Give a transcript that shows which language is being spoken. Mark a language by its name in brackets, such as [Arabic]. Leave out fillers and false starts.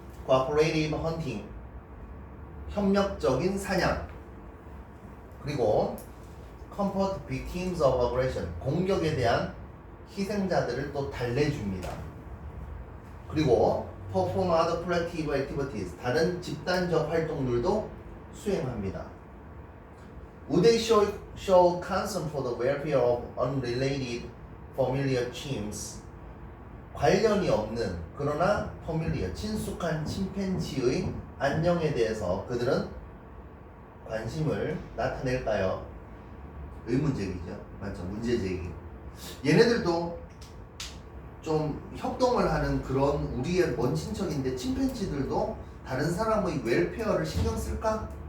[English] cooperative hunting, [Korean] 협력적인 사냥, 그리고 [English] comfort victims of aggression, [Korean] 공격에 대한 희생자들을 또 달래줍니다. 그리고 [English] perform other collective activities, [Korean] 다른 집단적 활동들도 수행합니다. [English] Would they show concern for the welfare of unrelated familiar chimps? [Korean] 관련이 없는 그러나 familiar, 친숙한 침팬지의 안녕에 대해서 그들은 관심을 나타낼까요? 의문제기죠. 맞죠? 문제제기. 얘네들도 좀 협동을 하는 그런 우리의 먼 친척인데 침팬지들도 다른 사람의 웰페어를 신경 쓸까?